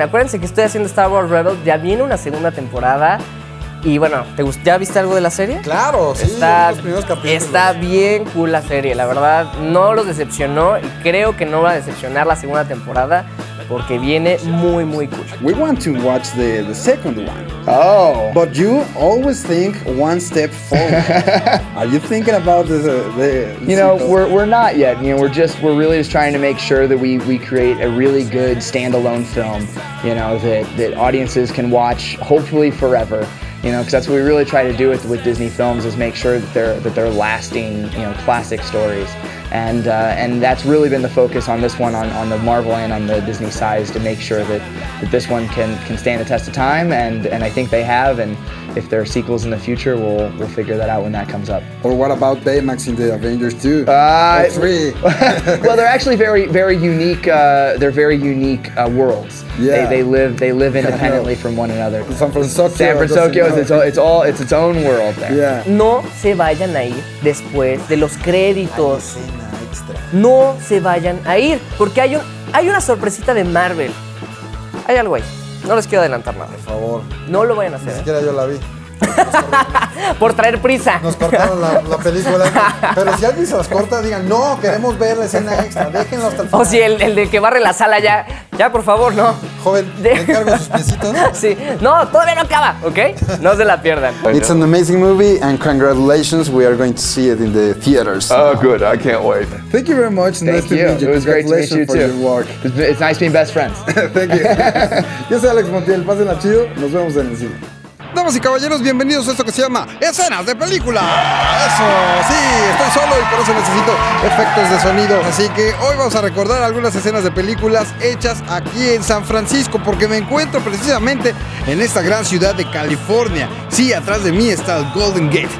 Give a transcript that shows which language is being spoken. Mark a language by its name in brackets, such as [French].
[Spanish] Acuérdense que estoy haciendo Star Wars Rebels, ya viene una segunda temporada. Y bueno, ¿ya viste algo de la serie? Claro, sí, los primeros capítulos. Está bien cool la serie, la verdad no los decepcionó y creo que no va a decepcionar la segunda temporada porque viene muy muy cool. [English] We want to watch the second one. Oh. But you always think one step forward. Are you thinking about the we're not yet. We're really just trying to make sure that we create a really good standalone film, that audiences can watch hopefully forever. Because that's what we really try to do with Disney films, is make sure that they're lasting, classic stories, and that's really been the focus on this one, on the Marvel and on the Disney side, is to make sure that this one can stand the test of time, and I think they have, and if there are sequels in the future, we'll figure that out when that comes up. Or what about Baymax in the Avengers 2? 3. Well, they're actually very unique. They're very unique worlds. Yeah. They live independently from one another. San Francisco it's its own world there. Yeah. [Spanish] No se vayan a ir después de los créditos. No se vayan a ir porque hay una sorpresita de Marvel. Hay algo ahí. No les quiero adelantar nada. Por favor. No lo vayan a Ni hacer. siquiera yo la vi. Por traer prisa. Nos cortaron la película. Pero si alguien se las corta, digan, no, queremos ver la escena extra. Déjenlo hasta el final. O si el de que barre la sala ya, por favor, no. Joven, me encargo sus piecitos. Sí. No, todavía no acaba, ¿ok? No se la pierdan. [English] It's an amazing movie, and congratulations, we are going to see it in the theaters. Oh, good, I can't wait. Thank you very much. Thank you. It was great to meet you for your too. work. It's nice being best friends. Thank you. [Spanish] Yo soy Alex Montiel, pásenla chido, nos vemos en el cine. Damas y caballeros, bienvenidos a esto que se llama Escenas de Película. Eso, sí, estoy solo y por eso necesito efectos de sonido. Así que hoy vamos a recordar algunas escenas de películas hechas aquí en San Francisco, porque me encuentro precisamente en esta gran ciudad de California. Sí, atrás de mí está el Golden Gate.